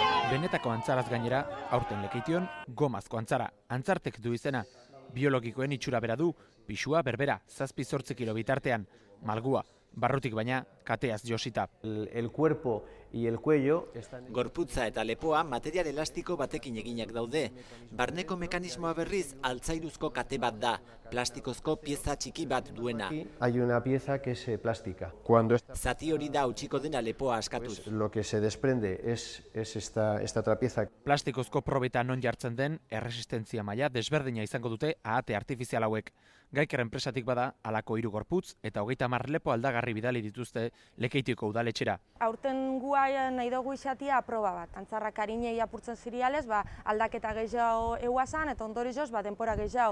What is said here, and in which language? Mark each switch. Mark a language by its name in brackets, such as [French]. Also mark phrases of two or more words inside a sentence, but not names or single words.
[Basque] Benetako antzaraz gainera, aurten lekeition, gomazko antzara. Antzartek du izena, biologikoen itxura bera du, pisua berbera, 7-8 kilo bitartean, malgua, barrutik baina, kateaz josita. [Spanish] El cuerpo y el cuello están... [Basque] Gorputza eta lepoa material elastiko batekin eginak daude. Barneko mekanismoa berriz altzairuzko kate bat da, plastikozko pieza txiki bat duena. [Spanish] Hay una pieza que es plástica. [Basque] Zati hori da utziko dena lepoa askatuz. [Spanish] Lo que se desprende es esta otra pieza. [Basque] Plastikozko probeta non jartzen den, erresistentzia maila desberdina izango dute ahate artifizial hauek. Gaiker enpresatik bada, halako 3 gorputz eta 30 lepo aldagarri bidali dituzte Lekeitioko udaletxera. Aurten gua nahi dugu izatea proba bat. Antzarrak arinei apurtzen zirialez, aldaketa gehiago euazan eta ondorioz denpora gehiago.